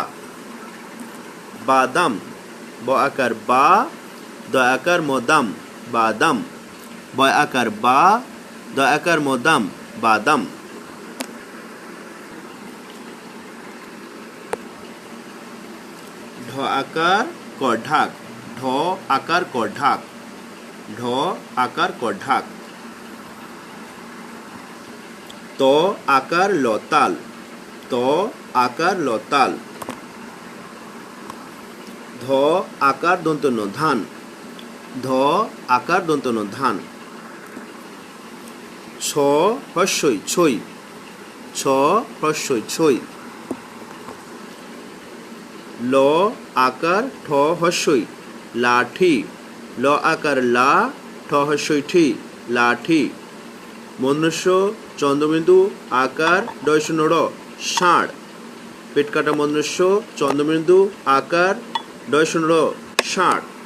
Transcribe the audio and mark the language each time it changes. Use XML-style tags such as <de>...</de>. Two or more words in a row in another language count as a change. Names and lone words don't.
<bn>বাদাম ব আকার বা দ আকার মদাম বাদাম, বয় আকার বা দ আকার মদাম বাদাম। ঢ আকার ক ঢাক, ঢ আকার ক ঢাক, ঢ আকার ক ঢাক। ত আকার ল তাল, ত আকার ল তাল। ধ আকার দন্ত ন ধান, ধ আকার দন্ত ন ধান। ছ হস্যই ছই, ছ হস্যই ছই। ল আকার ঠ হস্যই লাঠি, ল আকার লা ঠ হস্যই ঠি লাঠি। মনুষ্য চন্দ্রবিন্দু আকার ডয় শূন্য র ষাঁড়, পেট কাটা মনুষ্য চন্দ্রবিন্দু আকার ডয় শূন্য র ষাঁড়।</bn>